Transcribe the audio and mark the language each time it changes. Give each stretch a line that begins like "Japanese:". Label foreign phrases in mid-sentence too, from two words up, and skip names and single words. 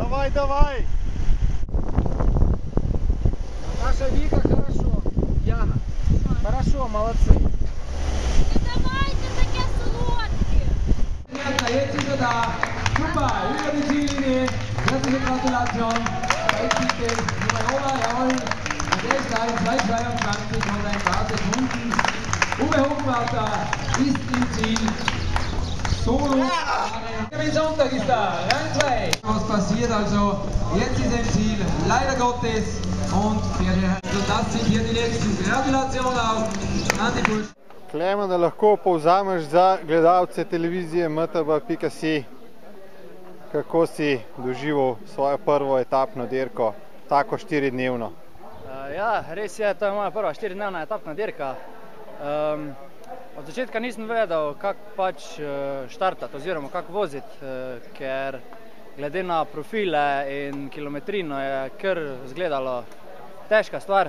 Russian: давай! Наташа, Вика, хорошо. Яна. Хорошо, молодцы.
Ukrainian: Давайте таке солодке!
German: Jetzt ist er da. Super, über die Ziellinie. Herzliche Gratulation. Jetzt bitte Nummer, jawohl. Und er ist da in 2,22 und ein paar Sekunden. Uwe Hochwarter ist im Ziel. Solo. Kevin Sonntag ist da. Rang 2. Was passiert also? Jetzt ist er im Ziel. Leider Gottes. Und das sind hier die nächsten. Gratulation auch an die Bursch.
Slovenian: Klemen, da lahko povzameš za gledalce televizije mtb.si, kako si doživel svojo prvo etapno dirko, tako 4-dnevno. Ja, res je, to je moja prva 4-dnevna etapna dirka. Od začetka nisem vedel, kako pač štartati oziroma kako voziti, ker glede na profile in kilometrino je kar izgledalo težka stvar.